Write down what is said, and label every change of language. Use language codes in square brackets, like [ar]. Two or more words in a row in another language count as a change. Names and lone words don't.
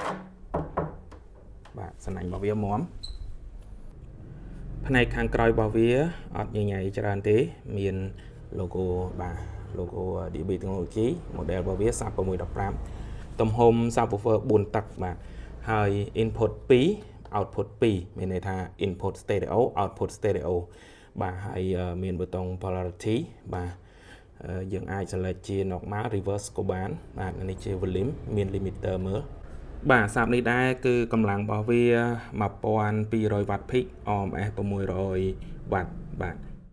[km] បាទសំណាញ់របស់វាមាំផ្នែកខាងក្រោយរបស់វាអត់ញញៃច្រើនទេមាន logo បាទ logo DB Technology model របស់វាសាប់615ទំហំ subwoofer 4តឹកបាទហើយ input 2 output 2មានន័យថា [en] input stereo output stereo [km] បាទហើយមានប៊ូតុង polarity បាទយើងអាច select ជា [en] normal reverse [km] ក៏បានបាទនេះជា volume មាន limiter មើលបាទសាប់នេះដែរគឺកម្លាំងរបស់វា [en] 1200 watt peak AMS 600 watt [km] បាទ